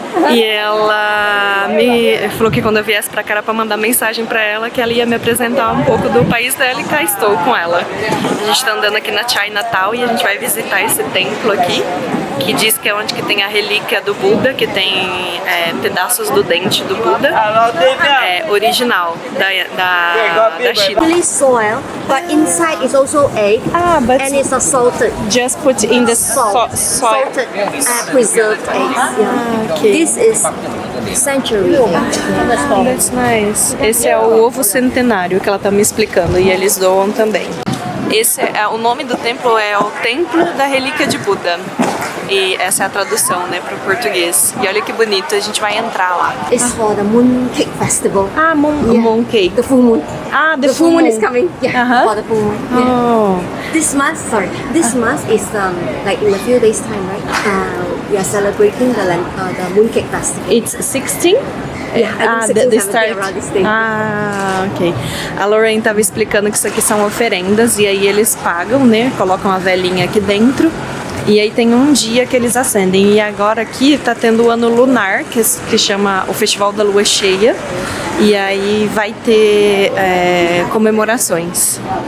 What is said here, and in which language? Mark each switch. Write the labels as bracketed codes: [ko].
[pt] E ela me falou que quando eu viesse pra cá era pra mandar mensagem pra ela, que ela ia me apresentar um pouco do país dela, e cá estou com ela. A gente tá andando aqui na Chinatown e a gente vai visitar esse templo aqui, que diz que é onde que tem a relíquia do Buda, que tem pedaços do dente do Buda, original da China. [en] Really soil, but inside is also egg, but and it's a salted. Just put in the soil. Salted, preserved eggs. Yeah. Okay. This is century. That's nice. [pt] Esse é o ovo centenário que ela tá me explicando, e eles doam também. O nome do templo é o Templo da Relíquia de Buda. E essa é a tradução, né, pro português. E olha que bonito, a gente vai entrar lá. [en] It's for the Mooncake Festival. Ah, mooncake. The full moon. Ah, The full moon is coming. Yeah, for the full moon. Yeah. Oh. This month is like in a few days time, right? We are celebrating the Mooncake Festival. It's 16? Yeah, I think 16, 17 around this day. Ah, ok. [pt] A Lorraine tava explicando que isso aqui são oferendas e aí eles pagam, né? Colocam a velinha aqui dentro e aí tem um dia que eles acendem. E agora aqui tá tendo o ano lunar, que chama o Festival da Lua Cheia. E aí vai ter comemorações.